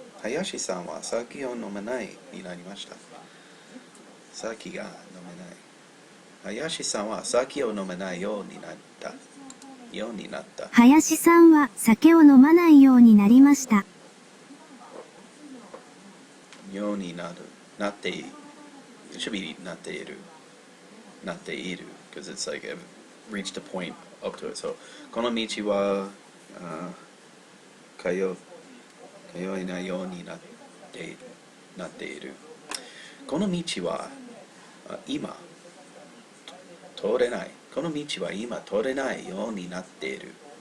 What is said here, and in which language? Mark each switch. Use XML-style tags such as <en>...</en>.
<ja>林さんは酒を飲めないになりました。酒が飲めない。林さんは酒を飲めないようになった。林さんは酒を飲まないようになりました。ようになる。なっている。</ja> <en>It should be なっている。</en> <ja>なっている。</ja> <en>Because it's like I've reached a point up to it.</en> <ja>So, この道は、通えないようになっている。この道は今通れない。この道は今通れないようになっている。</ja>